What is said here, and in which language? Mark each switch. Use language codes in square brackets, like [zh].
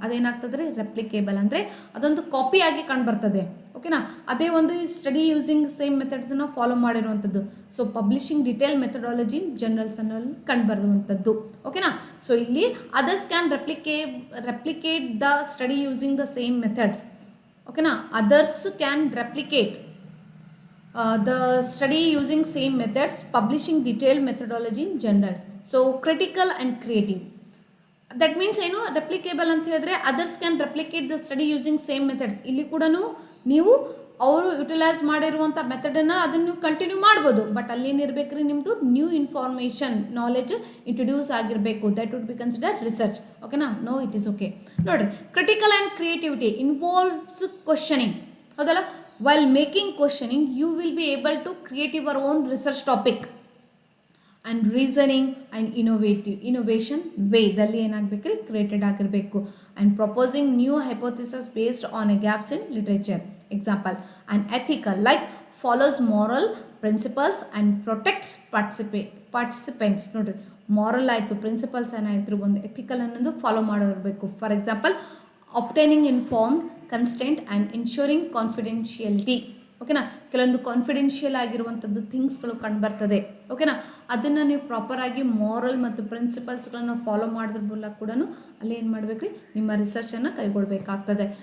[kn] ಅದೇನಾಗ್ತದೆ ರೀ, ರೆಪ್ಲಿಕೇಬಲ್ ಅಂದರೆ ಅದೊಂದು ಕಾಪಿಯಾಗಿ ಕಂಡುಬರ್ತದೆ. ಓಕೆನಾ. ಅದೇ ಒಂದು ಸ್ಟಡಿ ಯೂಸಿಂಗ್ ಸೇಮ್ ಮೆಥಡ್ಸನ್ನು ಫಾಲೋ ಮಾಡಿರುವಂಥದ್ದು. So publishing detail methodology journals ಅನ್ನೋಲ್ಲಿ ಕಂಡುಬರುವಂಥದ್ದು. ಓಕೆನಾ. [en] So ಇಲ್ಲಿ others can replicate the study using the same methods. [kn] ಓಕೆನಾ. [en] Others can replicate the study using same methods, publishing detailed methodology in journals. So critical and creative. That means [kn] ಏನು, ರೆಪ್ಲಿಕೇಬಲ್ ಅಂತ ಹೇಳಿದ್ರೆ [en] Others can replicate the study using same methods. [kn] ಇಲ್ಲಿ ಕೂಡ ನೀವು ಅವರು utilise ಮಾಡಿರುವಂಥ ಮೆಥಡನ್ನು ಅದನ್ನು ನೀವು ಕಂಟಿನ್ಯೂ ಮಾಡ್ಬೋದು. ಬಟ್ ಅಲ್ಲಿ ಏನಿರಬೇಕು ರೀ, ನಿಮ್ಮದು ನ್ಯೂ ಇನ್ಫಾರ್ಮೇಷನ್ ನಾಲೆಜ್ ಇಂಟ್ರೊಡ್ಯೂಸ್ ಆಗಿರಬೇಕು. [en] That would be consider research. ಓಕೆನಾ. No, it is okay. ನೋಡಿರಿ, critical and creativity involves questioning. [kn] ಹೌದಲ್ಲ. [en] While making questioning, you will be able to create your own research topic and reasoning and innovation way [kn] ದಲ್ಲಿ ಏನಾಗಬೇಕ್ರಿ, created ಆಗಿರಬೇಕು. [en] and proposing new hypothesis based on a gaps in literature. Example, and ethical like follows moral principles and protects participants. [kn] ನೋಡ್ರಿ, moral ಆಯಿತು, principles ಏನಾಯಿತು, ಒಂದು ethical ಅನ್ನೋದು follow ಮಾಡಿರಬೇಕು. [en] for example, obtaining informed [kn] constant and ensuring ಕಾನ್ಫಿಡೆನ್ಷಿಯಲಿಟಿ. ಓಕೆನಾ, ಕೆಲವೊಂದು confidential ಆಗಿರುವಂಥದ್ದು ಥಿಂಗ್ಸ್ಗಳು ಕಂಡುಬರ್ತದೆ. ಓಕೆನಾ, ಅದನ್ನು ನೀವು ಪ್ರಾಪರಾಗಿ ಮಾರಲ್ ಮತ್ತು ಪ್ರಿನ್ಸಿಪಲ್ಸ್ಗಳನ್ನು ಫಾಲೋ ಮಾಡೋದ್ರ ಮೂಲಕ ಕೂಡ ಅಲ್ಲಿ ಏನು ಮಾಡಬೇಕು ರೀ, ನಿಮ್ಮ ರಿಸರ್ಚನ್ನು ಕೈಗೊಳ್ಳಬೇಕಾಗ್ತದೆ.